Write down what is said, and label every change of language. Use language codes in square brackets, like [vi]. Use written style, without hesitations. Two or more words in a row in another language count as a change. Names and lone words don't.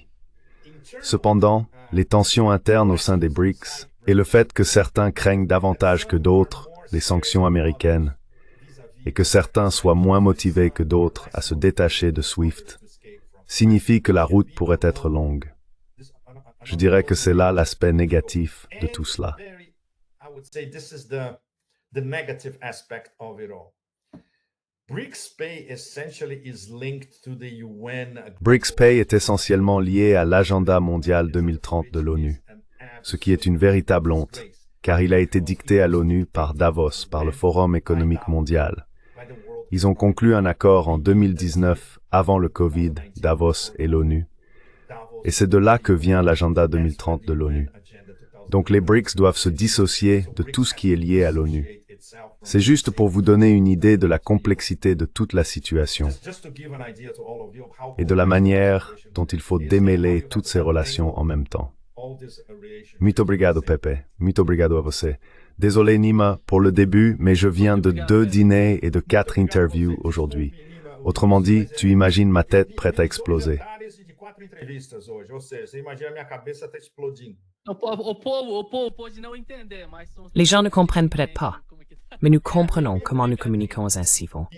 [fr] Cependant, les tensions internes au sein des BRICS et le fait que certains craignent davantage que d'autres les sanctions américaines et que certains soient moins motivés que d'autres à se détacher de SWIFT signifie que la route pourrait être longue. Je dirais que c'est là l'aspect négatif de tout cela. [en] I would say this is the negative aspect of it all. [fr] BRICS Pay est essentiellement lié à l'agenda mondial 2030 de l'ONU, ce qui est une véritable honte, car il a été dicté à l'ONU par Davos, par le Forum économique mondial. Ils ont conclu un accord en 2019, avant le Covid, Davos et l'ONU. Et c'est de là que vient l'agenda 2030 de l'ONU. Donc les BRICS doivent se dissocier de tout ce qui est lié à l'ONU. C'est juste pour vous donner une idée de la complexité de toute la situation et de la manière dont il faut démêler toutes ces relations en même temps. [pt] Muito obrigado, Pepe. Muito obrigado a você. [fr] Désolé, Nima, pour le début, mais je viens de 2 dîners et de 4 interviews aujourd'hui. Autrement dit, tu imagines ma tête prête à exploser. Les gens ne comprennent peut-être pas, mais nous comprenons comment nous communiquons ainsi.